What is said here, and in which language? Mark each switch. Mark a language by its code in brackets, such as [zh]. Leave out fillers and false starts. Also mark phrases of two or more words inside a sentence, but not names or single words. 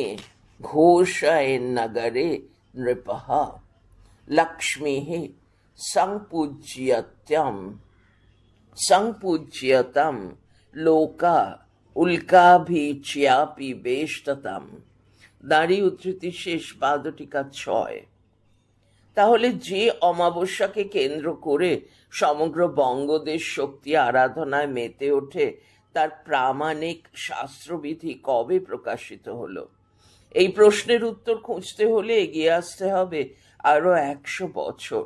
[sa] ঘোষয়েন্নগরে নৃপঃ লক্ষ্মীঃ সংপূজ্যত্যম সংপূজ্যতম লোকা উল্কাভিচ্যাপি বেষ্টতম। [bn] দাঁড়ি উদ্ধৃতি শেষ, পাদটিকা 6। তাহলে যে অমাবস্যাকে কেন্দ্র করে সমগ্র বঙ্গদেশ শক্তি আরাধনায় মেতে ওঠে, তার প্রামাণিক শাস্ত্রবিধি কবে প্রকাশিত হলো? এই প্রশ্নের উত্তর খুঁজতে হলে এগিয়ে আসতে হবে আরো 100 বছর।